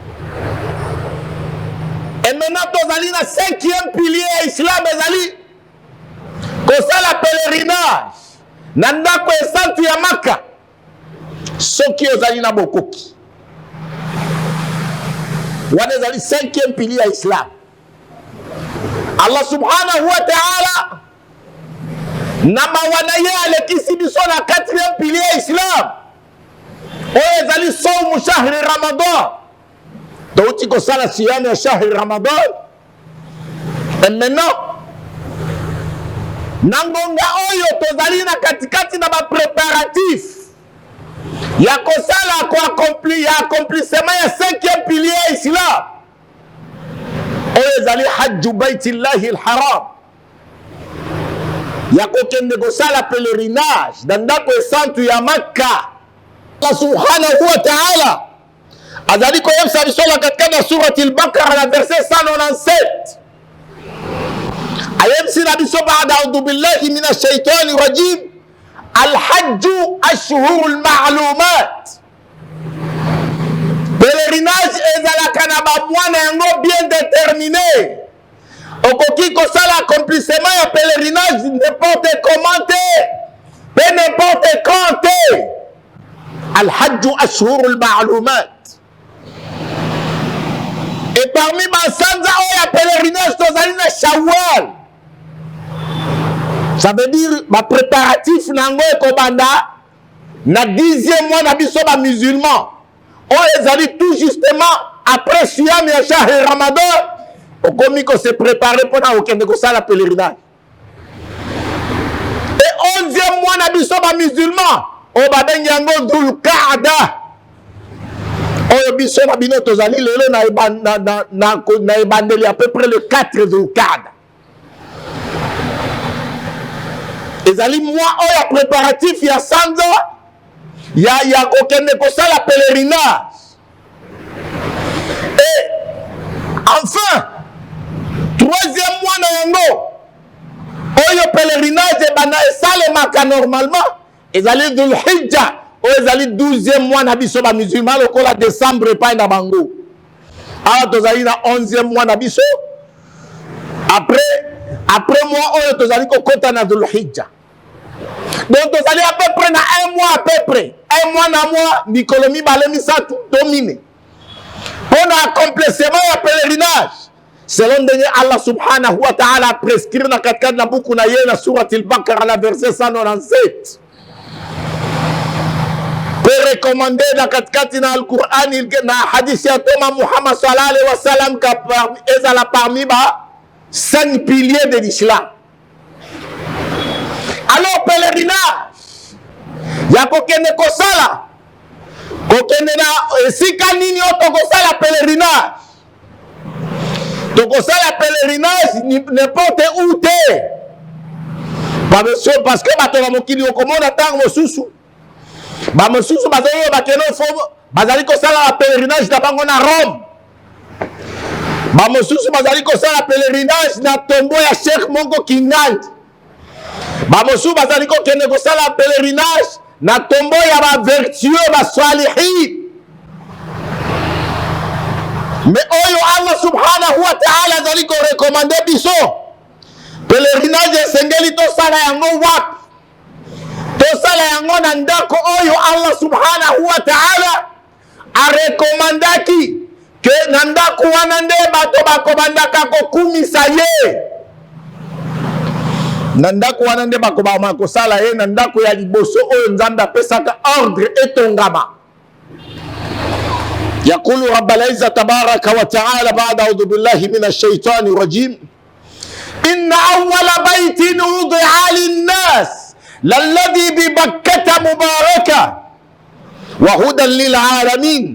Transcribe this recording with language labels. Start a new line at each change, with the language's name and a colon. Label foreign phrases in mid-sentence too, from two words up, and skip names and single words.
French: Et maintenant
Lingala: tozali na 5e pilier ya Islam ezali kosala pèlerinage na ndako esantu ya Maka soki ozali na bokoki wana ezali 5e pilier ya Islam. Allah
Arabic: سبحانه وتعالى
Lingala: na mawana ye alekisi biso na 4e pilier islam oyo ezali
Arabic: صوم شهر رمضان
Lingala: touti kosala siyami ya
Arabic: شهر رمضان
French: et maintenant
Lingala: na ngonga oyo tozali na katikati na bapréparatif ya kosala accomplissement ya 5e pilier islam oyo ezali
Arabic: حج بيت الله الحرام
Lingala: ya kokende kosala pèlerinage na ndako esantu ya Makka. Allah
Arabic: سبحانه وتعالى
Lingala: azali koyebisa biso na katikati ya
Arabic: سورة البقرة
Lingala: na verset 197 ayebisi na biso baada
Arabic: أعوذ بالله من الشيطان الرجيم الحج أشهر معلومات
Lingala: pèlerinage ezalaka na bamwana yango
French: bien déterminé
Lingala: okoki kosala accomplissement ya pèlerinage
French: n'importe comment
Lingala: te
French: n'importe quand
Lingala: te
Arabic: الحج أشهر معلومات
French: et parmi
Lingala: basanza oyo ya pèlerinage tozali na shawwal
French: ça veut dire
Lingala: bapréparatif nango ekobanda na 10e mois na biso bamusulman oyo ezali
French: tout justement après
Lingala: siyam ya
Arabic: شهر رمضان
Lingala: okomi ko
French: se préparer
Lingala: mpona okende kosala pèlerinage et 11e mois na biso bamusulman oyo babengi yango dhulqaada oyo biso na bino tozali lelo na ebandeli
French: à peu près le
Lingala: 4 dhulqaada ezali mois oyo ya préparatif ya sanza ya kokende kosala pèlerinage
French: et enfin
Lingala: 3e mois na yango oyo pèlerinage ebanda esalemaka normalement ezali dhulhijja oyo ezali 12e mois na biso bamusulman lokola décembre epai na bango awa tozali na 11e mois na biso après mois oyo tozali kokota na dhulhijja donc tozali
French: à peu près
Lingala: na 1 mois
French: à peu près
Lingala: 1 mois na mois mikolo mibale misatu domine mpona accomplissement ya pèlerinage selon ndenge Allah
Arabic: سبحانه وتعالى
Lingala: prescrire na katikati na buku na ye na
Arabic: سورة البقرة
Lingala: na verset 197 pe recommandé na katikati na al-Qur'an na hadith ya Toma Muhammad
Arabic: صلى الله عليه وسلم
Lingala: ka ezala parmi ba 5
French: piliers de l'islam.
Lingala: Alors pèlerinage ya kokende kosala kokende na esika nini oto kosala pèlerinage tokosala pèlerinage n'importe où te parce que bato ba mokili okomona ntango mosusu bamosusu bazali bakende fo bazali kosala la pèlerinage na bango na Rome bamosusu bazali kosala pèlerinage na tombo ya Cheikh moko Kingandi bamosusu bazali kokende kosala pèlerinage na tombo ya bavertueux basalihin mais oyo Allah
Arabic: سبحانه وتعالى
Lingala: azali ko recommander biso pèlerinage esengeli tosala yango wapi tosala yango na ndako oyo Allah
Arabic: سبحانه وتعالى
Lingala: arekomandaki ke na ndako wana nde bato bakobandaka kokumisa ye na ndako wana nde bakobama kosala ye na ndako ya liboso oyo Nzambe apesaka ordre etongama.
Arabic: يقول رب العزة تبارك وتعالى بعد أعوذ بالله من الشيطان الرجيم إن أول بيت وضع للناس للذي ببكة مباركة وهدى للعالمين